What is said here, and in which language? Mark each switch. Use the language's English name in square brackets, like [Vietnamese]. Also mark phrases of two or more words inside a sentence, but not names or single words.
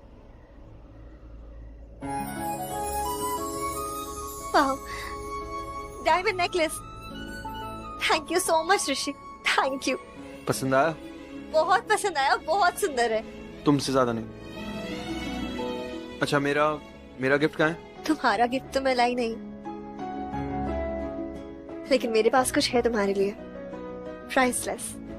[English] Wow. Diamond necklace. Thank you so much, Rishi. Thank you. [Hindi] पसंद आया? बहुत पसंद आया, बहुत सुंदर है। तुमसे ज्यादा नहीं। अच्छा मेरा गिफ्ट कहाँ है? तुम्हारा गिफ्ट तो मैं लाई नहीं, लेकिन मेरे पास कुछ है तुम्हारे लिए। प्राइसलेस।